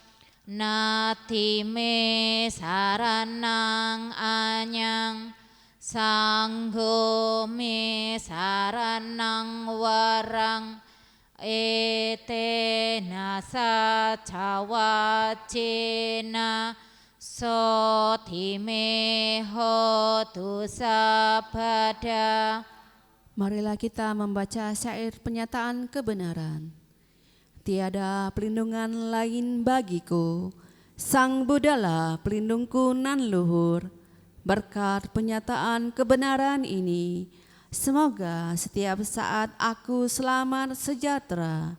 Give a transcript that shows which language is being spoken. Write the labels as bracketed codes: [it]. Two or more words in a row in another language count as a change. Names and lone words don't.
[pi] natime saranang anyang sanggo me saranang warang etena sajawajena sotime hotu sabada. [id] Marilah kita membaca syair penyataan kebenaran. Tiada pelindungan lain bagiku, Sang Buddhalah pelindungku nan luhur. Berkat penyataan kebenaran ini, semoga setiap saat aku selamat sejahtera.